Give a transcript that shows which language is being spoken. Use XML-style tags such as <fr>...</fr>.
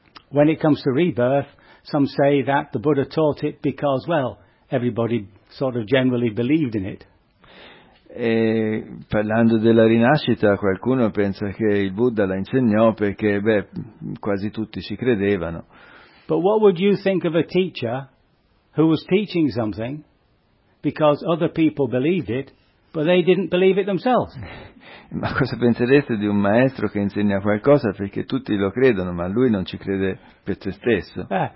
<en>When it comes to rebirth, some say that the Buddha taught it because, well, everybody sort of generally believed in it.</en> <it>E parlando della rinascita, qualcuno pensa che il Buddha la insegnò perché, beh, quasi tutti ci credevano.</it> <en>But what would you think of a teacher who was teaching something because other people believed it, but they didn't believe it themselves?</en> <it>Ma cosa pensereste di un maestro che insegna qualcosa perché tutti lo credono, ma lui non ci crede per se stesso?</it>